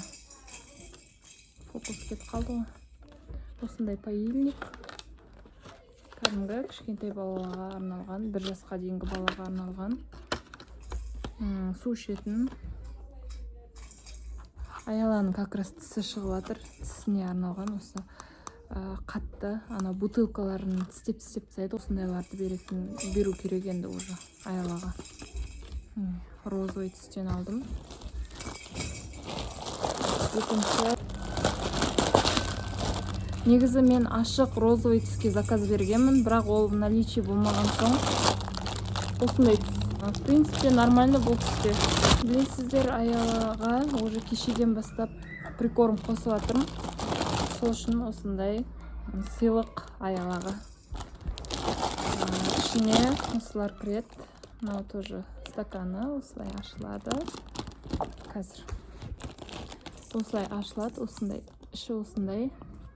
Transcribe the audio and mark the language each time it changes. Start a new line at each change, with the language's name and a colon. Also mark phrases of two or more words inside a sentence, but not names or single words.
Kazakh: Фокус кетіп қалды ғой. Осындай паильник. Кәдімгі кішкентай балаға арналған, 1 жасқа дейінгі балаға арналған. Су ішетін. Аяланың
Russian: как раз
Kazakh: тісі шығып жатыр. Тісіне арналған осы қатты бутылкаларын тістеп тастайды. Осындайларды беру керек енді уже Аялаға. Розовый түстен алдым. Екінші негізі мен ашық розовый түске заказ бергенмін, бірақ ол наличие болмаған соң осындай түс.
Russian: В принципе, нормально
Kazakh: бұл түсте. Білесіздер, Аялаға уже кешеден бастап прикорм қосып жатырмын. Сол үшін осындай сыйлық Аялаға. Ішіне осылар кіреді. Мынау
Russian: тоже стаканы
Kazakh: осылай ашылады. Қазір осылай ашылады, осындай іші осындай.